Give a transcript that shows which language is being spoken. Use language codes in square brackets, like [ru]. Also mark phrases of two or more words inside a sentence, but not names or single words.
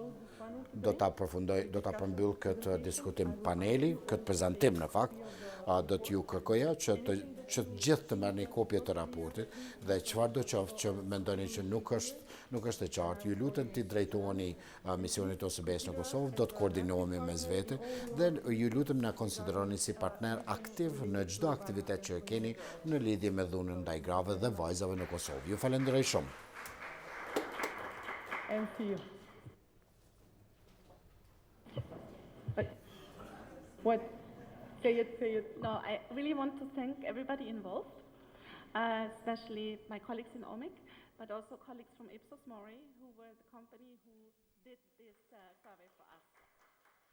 [sq] Do ta përmbyll këtë diskutim paneli, këtë prezantim në fakt, do t'ju kërkoja që të gjithë të merrni kopje të raportit dhe çfarëdo qoftë që mendoni që nuk është e qartë, ju lutem t'i drejtoheni misionit Osbe-Së në Kosovë, do të koordinohemi mes vete dhe ju lutem na konsideroni si partner aktiv në çdo aktivitet që keni në lidhje me dhunën ndaj grave dhe vajzave në Kosovë. Ju falenderoj shumë. [en] What? Say it. No, I really want to thank everybody involved, especially my colleagues in OMIC, but also colleagues from Ipsos Mori, who were the company who did this survey for us.